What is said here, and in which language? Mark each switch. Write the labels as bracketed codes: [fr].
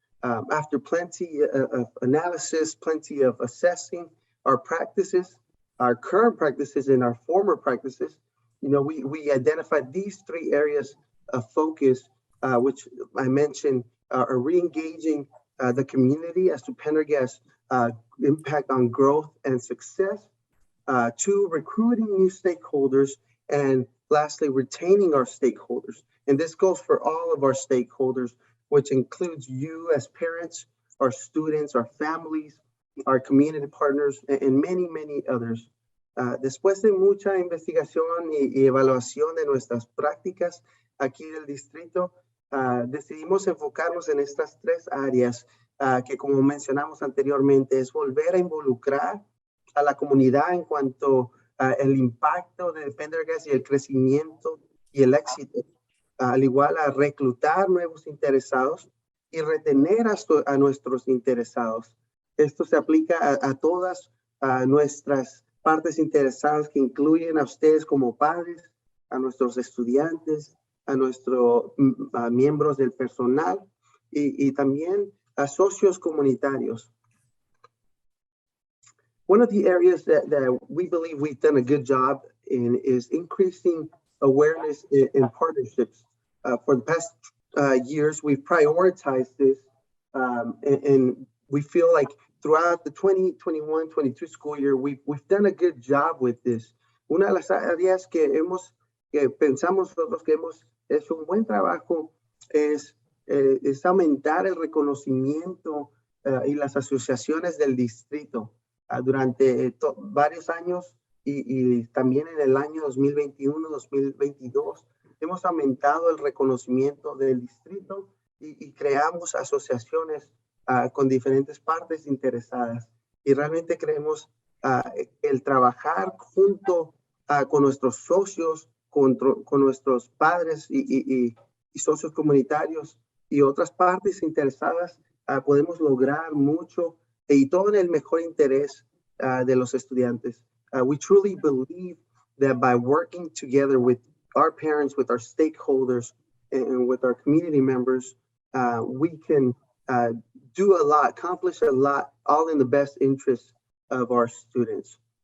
[en] After plenty of analysis, plenty of assessing our practices, our current practices and our former practices, we identified these 3 areas of focus, which I mentioned are re-engaging the community as to Pendergast impact on growth and success, 2, recruiting new stakeholders, and lastly, retaining our stakeholders. And this goes for all of our stakeholders, which includes you as parents, our students, our families, our community partners, and many, many others. [es] Después de mucha investigación y evaluación de nuestras prácticas aquí del distrito, decidimos enfocarnos en estas 3 áreas que, como mencionamos anteriormente, es volver a involucrar a la comunidad en cuanto al impacto de Pendergast y el crecimiento y el éxito, al igual a reclutar nuevos interesados y retener a nuestros interesados. Esto se aplica a todas nuestras partes interesadas, que incluyen a ustedes como padres, a nuestros estudiantes, a nuestros miembros del personal y también a socios comunitarios. [en] One of the areas that we believe we've done a good job in is increasing awareness in partnerships. For the past years, we've prioritized this, and we feel like throughout the 2021-22 school year, we've done a good job with this. [es] Una de las áreas que pensamos nosotros que hemos hecho un buen trabajo es aumentar el reconocimiento y las asociaciones del distrito. Durante varios años y también en el año 2021-2022 hemos aumentado el reconocimiento del distrito y creamos asociaciones con diferentes partes interesadas, y realmente creemos el trabajar junto con nuestros socios, con nuestros padres y socios comunitarios y otras partes interesadas, podemos lograr mucho y todo en el mejor interés de los estudiantes. [en] We truly believe that by working together with our parents, with our stakeholders, and with our community members, we can do a lot, accomplish a lot, all in the best interest of our students.